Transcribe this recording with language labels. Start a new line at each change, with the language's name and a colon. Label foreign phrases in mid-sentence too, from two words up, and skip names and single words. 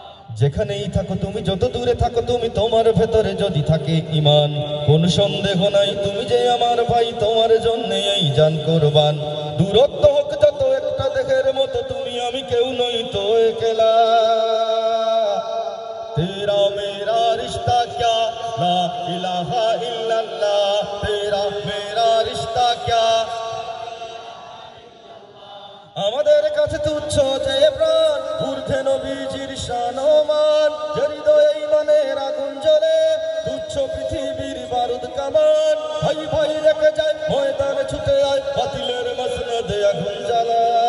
Bangla: যেখানেই থাকো তুমি, যত দূরে থাকো তুমি, তোমার ভেতরে যদি থাকে ঈমান, কোন সন্দেহ নাই তুমি যে আমার ভাই, তোমার জন্য এই জান কুরবান। দূরত্ব হোক যত একটা দেহের মতো, তুমি আমি কেউ নই তো একলা।
Hindi: तेरा मेरा रिश्ता क्या,
Arabic: لا إله إلا الله,
Hindi: तेरा मेरा रिश्ता क्या।
Bangla: আমাদের কাছে তুচ্ছ যে প্রাণ, ঊর্ধ্বে নবীজির শান ও মান, যে হৃদয়ে ঈমানের আগুন জ্বলে, তুচ্ছ পৃথিবীর বারুদ কামান। ভাই ভাই রেখে যায় ময়দানে ছুটে আয়, বাতিলের মসনদে আগুন জ্বালা।